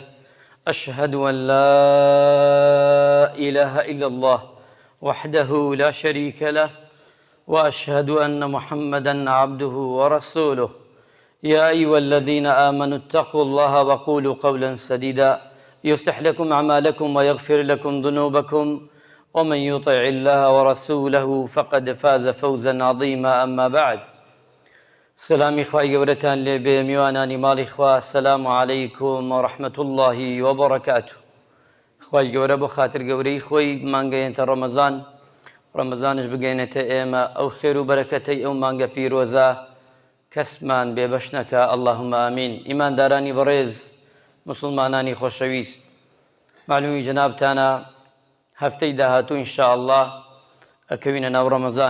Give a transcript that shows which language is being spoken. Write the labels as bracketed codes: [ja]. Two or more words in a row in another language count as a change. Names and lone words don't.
[ar] أشهد أن لا إله إلا الله وحده لا شريك له، وأشهد أن محمدًا عبده ورسوله. يا أيها الذين آمنوا اتقوا الله وقولوا قولا سديدا يصلح لكم أعمالكم ويغفر لكم ذنوبكم، ومن يطع الله ورسوله فقد فاز فوزا عظيما. أما بعد، [ckb] سلامي خواهی گەورەتان لێبێ، میوانانی ماڵی خوا، [ar] السلام عليكم ورحمة الله وبركاته. [ckb] خواهی گەورە بۆ خاتر گەورەی خۆی مانگەیەنتە ڕەمەزانش بگەینێتە ئێمە ئەو خێر و بەرەکەتەی ئەو مانگە پیرۆزە کەسمان بێبەش نەکا، [ar] اللهم ئامین. [ckb] ئیماندارانی بەڕێز، مسلمانانی خۆشەویست، معلومی جەنابتانە هەفتەی داهاتوو ئینشاءالله ئەکەوینە ناو ڕەمەزان.